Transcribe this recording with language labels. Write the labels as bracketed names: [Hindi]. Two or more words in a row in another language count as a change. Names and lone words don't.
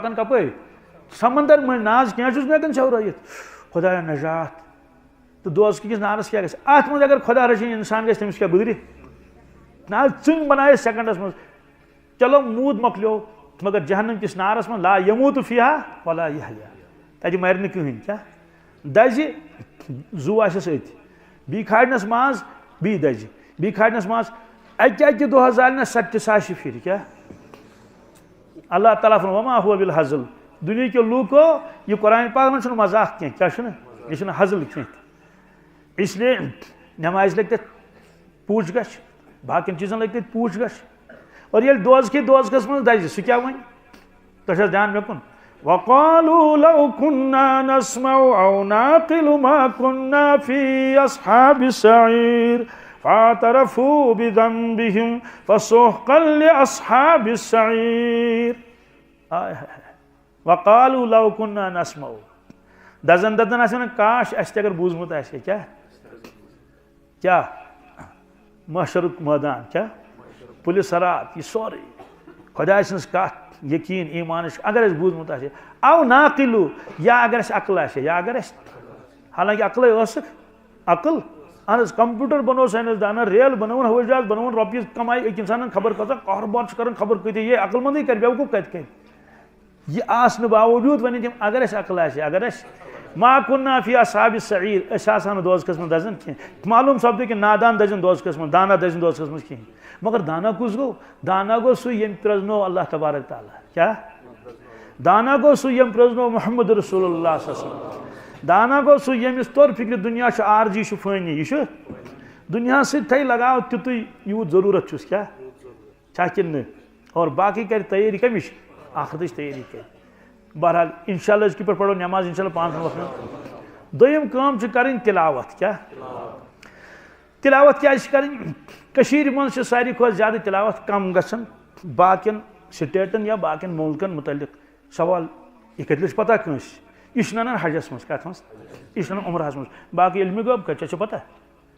[Kashmiri] پکان کپٲرۍ سمندر مٔنٛزۍ نہ حظ کینٛہہ چھُس نہٕ ہٮ۪کان ژھیورٲیِتھ خۄدایا نجات تہٕ دوزخٕکِس نارس کیٛاہ گژھِ اتھ منٛز اگر خۄدا رٔچھِنۍ انسان گژھِ تٔمِس کیٛاہ گُزرِ نہ حظ ژٕنۍ بنایس سیکنڈس منٛز چلو موٗد مۄکلیو مگر جہنم کِس نارس منٛز [Arabic] لا یموٗتُ فیہا ولا یحیا [Kashmiri] تتہِ مرِ نہٕ کٕہٕنۍ کیٛاہ دزِ زُو آسٮ۪س أتھۍ بیٚیہِ کھالنس ماز بیٚیہِ دزِ بیٚیہِ کھالنس ماز اکہِ دۄہ زالنس 70,000 پھرِ کیٛاہ اللہ تعالیٰ فرماوان [Arabic] وما ہوا بالہزل [Kashmiri] دُنہِکیو لوٗکو یہِ قرآن پاک منٛز چھُنہٕ مزاق کینٛہہ کیٛاہ چھُنہٕ یہِ چھُنہٕ ہزل کینٛہہ [Urdu] اس لیے [Kashmiri] نٮ۪مازِ لگہِ تتہِ پوٗچھ گژھِ باقین چیٖزن لگہِ تتہِ پوٗچھ گژھِ اور ییٚلہِ دوزخس منٛز دزِ سُہ کیٛاہ وَنہِ تۄہہِ چھا دھیان مےٚ کُن [Arabic] وقالوا لو كنا نسمع او نعقل ما كنا في اصحاب السعير فاعترفوا بذنبهم فسحقا لاصحاب السعير وقالوا لو كنا نسمع [Kashmiri] دزن دزن آسہِ ونان کاش اسہِ تہِ اگر بوٗزمُت آسہِ کیٛاہ کیٛاہ محشرُک مٲدان کیٛاہ پُلِس صرات یہِ سورُے خۄداے سٕنٛز کتھ یقیٖن ایٖمانٕچ اگر اَسہِ بوٗزمُت آسہِ او ناقلو یا اگر اَسہِ عقل آسہِ یا اگر اَسہِ حالانکہِ عقلے ٲسٕکھ عقل اہن حظ کمپیوٗٹر بنوو ساینس دانن ریل بنووُن ہوٲیی جہاز بنووُن رۄپیہِ کمایہِ أکۍ انسانن خبر کۭژاہ کاروبار چھُ کران خبر کۭتیاہ یہِ عقل منٛدٕے کرِ بیوقوٗف کتہِ کرِ یہِ آسنہٕ باوجوٗد ونن تِم اگر اَسہِ عقل آسہِ اگر اَسہِ [Arabic] ما كنا في اصحاب السعير [Kashmiri] أسۍ آسہو نہٕ دوزخس منٛز دزان کینٛہہ معلوٗم سپدِ کہِ نادان دزن دوزخس منٛز دانا دزن دوزخس منٛز کِہیٖنۍ مگر دانا کُس گوٚو دانا گوٚو سُہ ییٚمۍ پرٛزنوو اللہ تبارک تعالیٰ کیٛاہ دانا گوٚو سُہ ییٚمۍ پرٛزنوو محمد رسول اللہ [Arabic] صلی اللہ علیہ وسلم [Kashmiri] دانا گوٚو سُہ ییٚمِس توٚر فِکرِ دُنیا چھُ عارضی یہِ چھُ فٲنی یہِ چھُ دُنیاہس سۭتۍ تھایہِ لگاو تیُتُے یوٗت ضروٗرت چھُس کیٛاہ چھا کِنہٕ نہٕ اور باقٕے کرِ تیٲری کمِچ آخرتٕچ تیٲری کرِ بہرحال [Arabic] انشاء اللہ [Kashmiri] أزکہِ پٮ۪ٹھ پرو نٮ۪ماز [Arabic] انشاء اللہ [Kashmiri] 5 وقتن دوٚیِم کٲم چھِ کرٕنۍ تِلاوت کیٛاہ تِلاوت کیٛازِ چھِ کرٕنۍ کٔشیٖرِ منٛز چھِ ساروی کھۄتہٕ زیادٕ تِلاوت کم گژھان باقین سٹیٹن یا باقین مُلکن متعلق سوال یہِ کتہِ لٔج پتہ کٲنٛسہِ یہِ چھُنہٕ انان حجس منٛز کتھ منٛز یہِ چھُنہٕ انان عمرہس منٛز باقٕے علمِ غٲب کتہِ ژےٚ چھِ پتہ